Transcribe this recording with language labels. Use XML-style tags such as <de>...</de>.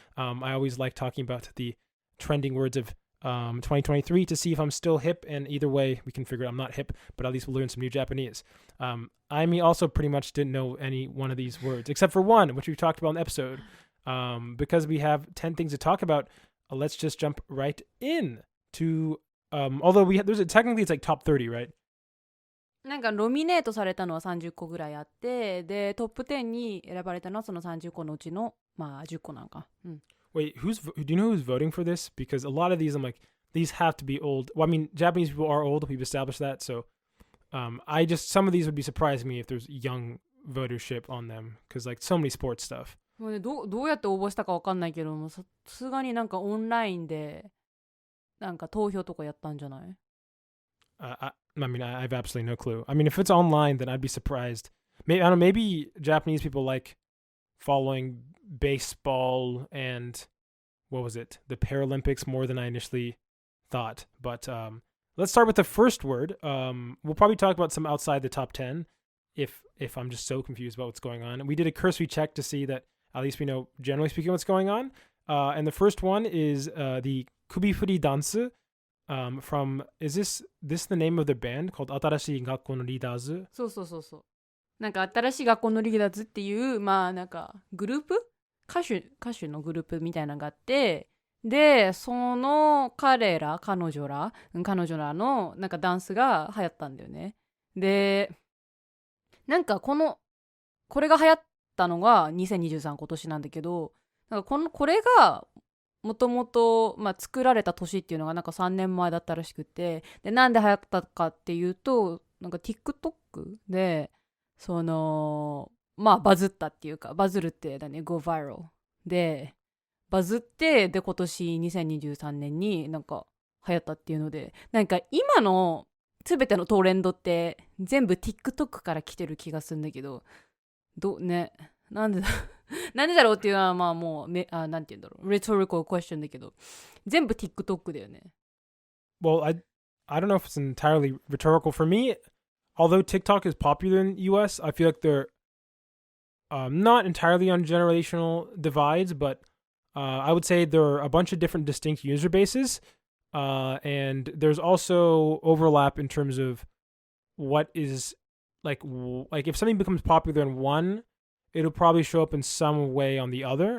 <en>I always like talking about the trending words of 2023 to see if I'm still hip, and either way, we can figure out I'm not hip, but at least we'll learn some new Japanese. I also pretty much didn't know any one of these words, except for one, which we talked about in the episode. Because we have 10 things to talk about, let's just jump right in to, although technically it's like top 30, right?</en> <ja>なんかノミネートされたのは30個ぐらいあって、でトップ10に選ばれたのはその30個のうちのまあ10個なんか。</ja> <en>Wait, do you know who's voting for this? Because a lot of these, I'm like, these have to be old. Well, I mean, Japanese people are old. We've established that. So, some of these would be surprising me if there's young votership on them, because like so many sports stuff.</en> <ja>もうね、どうやって応募したかわかんないけども、さすがになんかオンラインでなんか投票とかやったんじゃない？</ja> <en>I mean, I have absolutely no clue. I mean, if it's online, then I'd be surprised. Maybe Japanese people like following baseball and what was it? The Paralympics more than I initially thought. But let's start with the first word. We'll probably talk about some outside the top 10 if I'm just so confused about what's going on. And we did a cursory check to see that at least we know, generally speaking, what's going on. And the first one is the Kubifuri dance from, is this the name of the band called 新しい学校のリーダーズ?</en> <ja>そう。なんか新しい学校のリーダーズっていう、まあなんかグループ？歌手のグループみたいなのがあって、で、その彼女らのなんかダンスが流行ったんだよね。で、なんかこれが流行ったのが2023今年なんだけど、なんかこれがもともと作られた年っていうのがなんか3年前だったらしくて、でなんで流行ったかっていうと、なんか TikTok でそのバズったっていうか、バズるってだね、</ja> <en>go viral</en> <ja>でバズって、で今年2023年になんか流行ったっていうので、なんか今のすべてのトレンドって全部 TikTok から来てる気がするんだけど、なんでだろうっていうのはまあもうなんて言うんだろう、</ja> <en>rhetorical question</en> <ja>だけど、全部 TikTok だよね。</ja> <en>Well, I don't know if it's entirely rhetorical for me. Although TikTok is popular in the US, I feel like they're not entirely on generational divides, but I would say there are a bunch of different distinct user bases. And there's also overlap in terms of what is like if something becomes popular in one, it'll probably show up in some way on the other.</en>